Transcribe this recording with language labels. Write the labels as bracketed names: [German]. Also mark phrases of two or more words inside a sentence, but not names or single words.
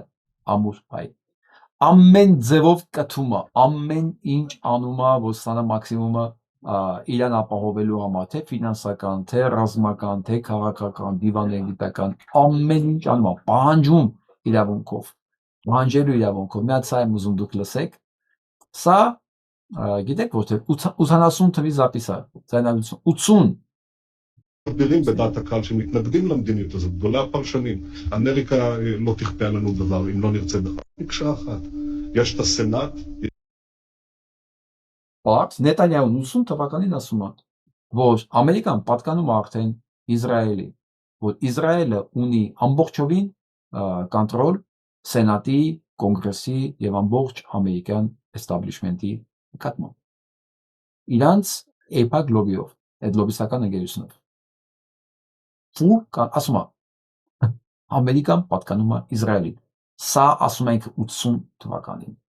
[Armenian] ամուր հայ։ Ամեն ձևով կթումը, ամեն ինչ անում է, որ ստանա մաքսիմումը իրան ապահովելու համար, թե ֆինանսական, թե ռազմական, թե քաղաքական, դիվանագիտական, ամեն ինչ անում է, պահանջում իրավունքով, պահանջելու իրավունքով։ Մի հատ սա եմ ուզում դուք լսեք։ Սա գիտեք որտե 80 թվի զապիս է, ձայնագրություն 80 [Hebrew] גדולים בדעת הקהל שמתנגדים למדיניות הזאת, גדולי הפרשנים. אמריקה לא תכפה עלינו דבר אם לא נרצה בכך. מקשה אחת. יש את הסנאט. [Armenian] Բայց Նետանյահուն 80 թվականին ասում է, որ Ամերիկան պատկանում է արդեն Իսրայելի, որ Իսրայելը ունի ամբողջովին կոնտրոլ սենատի, կոնգրեսի եւ ամբողջ ամերիկյան էստաբլիշմենտի նկատմամբ։ Իրանց AIPAC լոբիով, այդ լոբիստական ընկերությունով։ Ու ասում է Ամերիկան պատկանում է Իսրայելին։ Սա ասում ենք 80 թվականին։